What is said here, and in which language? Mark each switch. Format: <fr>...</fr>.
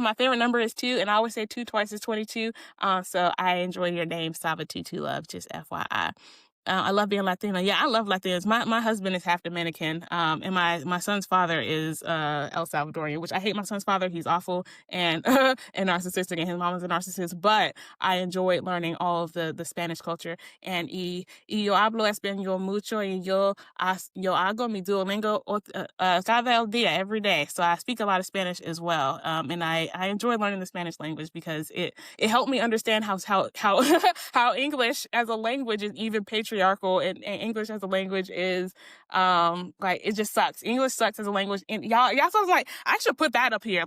<en>My favorite number is 2, and I always say 2 twice is 22. So I enjoy your name, Sava Tutu love, just FYI. I love being Latina. Yeah, I love Latinos. My husband is half Dominican, and my son's father is El Salvadorian, which I hate my son's father. He's awful and and narcissistic, and his mom is a narcissist. But I enjoyed learning all of the Spanish culture.</en> <es>And yo hablo español mucho, y yo hago mi Duolingo cada el día,</es> <en>every day. So I speak a lot of Spanish as well, and I enjoy learning the Spanish language because it helped me understand how how English as a language is even patriarchal patriarchal, and English as a language is like it just sucks. English sucks as a language. And y'all sounds like I should put that up here.</en>